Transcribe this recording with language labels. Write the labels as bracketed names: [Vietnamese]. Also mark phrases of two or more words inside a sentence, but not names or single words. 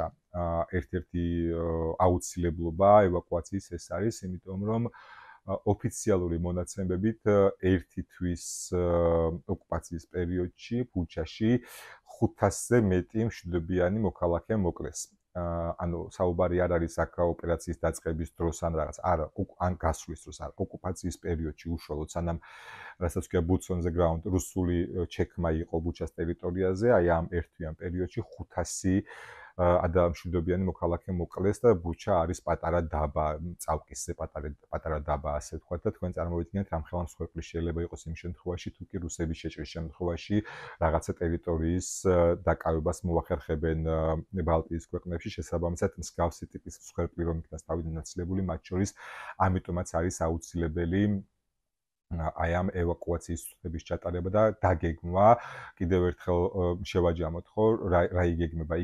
[Georgian] ერთ-ერთი აუცილებლობა ევაკუაციის ეს არის, იმიტომ რომ ოფიციალური მონაცემებით ერთი თვის ოკუპაციის პერიოდში ბუჩაში 500-ზე მეტი მშვიდობიანი მოქალაქე მოკლეს. ანუ საუბარი არ არის აქ ოპერაციის დაწყების დროს ან რაღაც, არა, ან გასვლის დროს, არა, ოკუპაციის პერიოდში უშუალოდ სანამ რასაც ქვია [English] boots on the ground [Georgian] რუსული ჩექმა იყო ბუჩას ტერიტორიაზე, აი ამ ერთვიან პერიოდში 500 მშვიდობიანი მოქალაქე მოკლეს და ბუჩა არის პატარა დაბა, წავკისზე პატარა დაბა, ასე ვთქვათ და თქვენ წარმოვიდგინეთ რამ ხელამ მსხვერპლი შეიძლება იყოს იმ შემთხვევაში, თუ კი რუსების შეჭრის შემთხვევაში რაღაცა ტერიტორიის დაკავებას მოახერხებენ ბალტიის ქვეყნებში, შესაბამისად მსგავსი ტიპის მსხვერპლი რომ იქნას თავიდან ნაცვლებული, მათ შორის ამიტომაც არის აუცილებელი აი ამ ევაკუაციის ცვლილების ჩატარება და დაგეგმვა კიდევ ერთხელ შევაჯამოთ ხო რა იგეგმება?